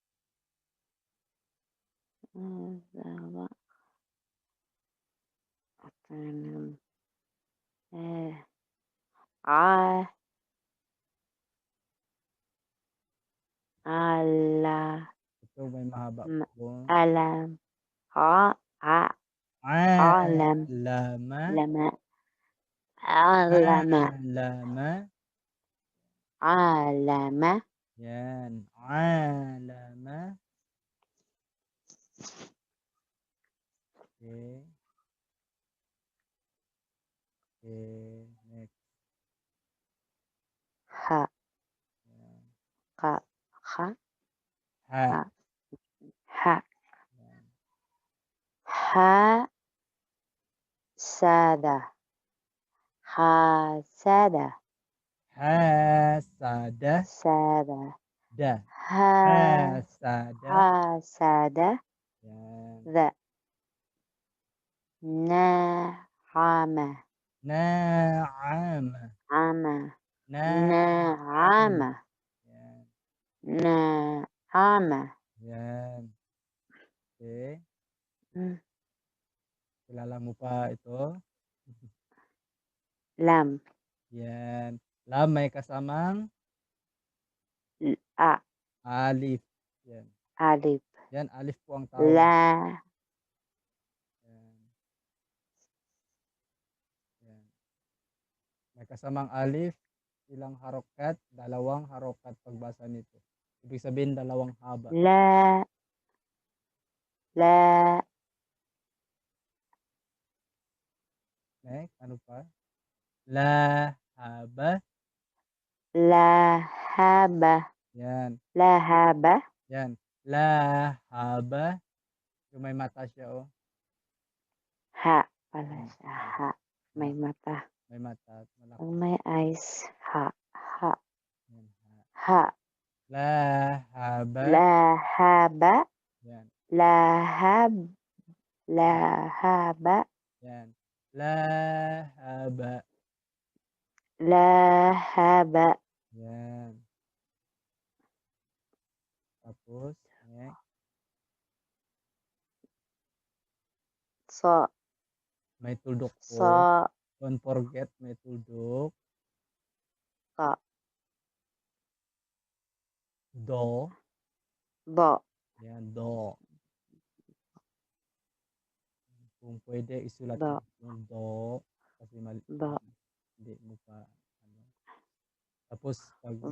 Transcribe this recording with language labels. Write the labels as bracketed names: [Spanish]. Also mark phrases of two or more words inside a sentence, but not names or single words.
[Arabic] Zawa. Ala. [Filipino] Ito may mahaba po. [Arabic] Alam. Alam. Lama. Lama. Alama. Lama. Alama. Yan. Alama. [Filipino] Okay. Okay. Next. [Arabic] Ha. [Filipino] Yan. [Arabic] Ha. Ha. Ha. [Filipino] Yan. [Arabic] Hasada. Hasada. Hasada. Sada. Da. Hasada. Hasada. [Filipino] Yan. [Arabic] Da. Na'ama. Na'ama. Ama. Na'ama. Yan. Na'ama. [Filipino] Yan. Okay. Kilala mo pa ito? [Arabic] Lam. [Filipino] Yan. Lam may kasamang alif. Yan. [Arabic] Alif. [Filipino] Yan, alif po ang tawag. [Arabic] La. [Filipino] Yan. Yan. May kasamang alif, ilang harokat, dalawang harokat pagbasa nito. Ibig sabihin, dalawang haba. [Arabic] La. [Filipino] Next, ano pa? [Arabic] Lahaba. Lahaba. [Filipino] Yan. [Arabic] Lahaba. [Filipino] Yan. Lahaba. Yung may mata siya, oh. Ha. Pala siya. Ha. May mata. May mata. Ang may eyes. [Arabic] Ha. [Filipino] Yan, [Arabic] Ha. Lahaba. Lahaba. [Filipino] Yan. [Arabic] Lahaba. [Filipino] Yan. Lahaba. [Arabic] Lahaba. [Filipino] Yan. Tapos, next. [Arabic] So. [Filipino] May tuldok po. [Arabic] So. [English] Don't forget, [Filipino] may tuldok. [Arabic] Ka. Do. Yan, do. [Filipino] Kung pwede, isulat yung do. Kasi hindi mo pa, Tapos 'pag may